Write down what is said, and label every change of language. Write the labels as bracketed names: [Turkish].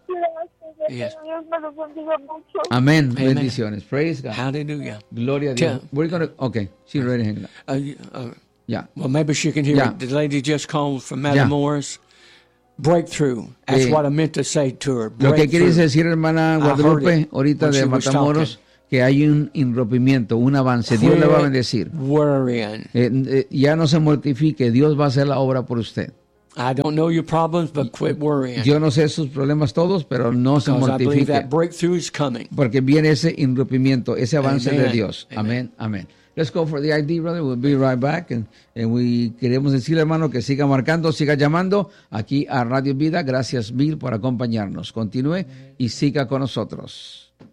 [English] Amen. Yes. Amen. Amen. Bendiciones. Praise God. Hallelujah. [Spanish] Gloria a Dios. [English] We're gonna. Okay. She's ready. Hang on. Yeah. Well, maybe she can hear. Yeah. The lady just called from Matamoros. Yeah. Breakthrough. That's what I meant to say to her. [Spanish] Lo que quieres decir, hermana Guadalupe, ahorita de Matamoros. Que hay un enrompimiento, un avance. Dios le va a bendecir. [English] Worrying. [Spanish] Ya no se mortifique. Dios va a hacer la obra por usted. [English] I don't know your problems, but quit worrying. [Spanish] Yo no sé sus problemas todos, pero no se mortifique. [English] Because I believe that breakthrough is coming. [Spanish] Porque viene ese irrumpimiento, ese avance de Dios. Amén, amén. [English] Let's go for the ID, brother. We'll be right back. And we [Spanish] queremos decirle, hermano, que siga marcando, siga llamando aquí a Radio Vida. Gracias mil por acompañarnos. Continúe y siga con nosotros.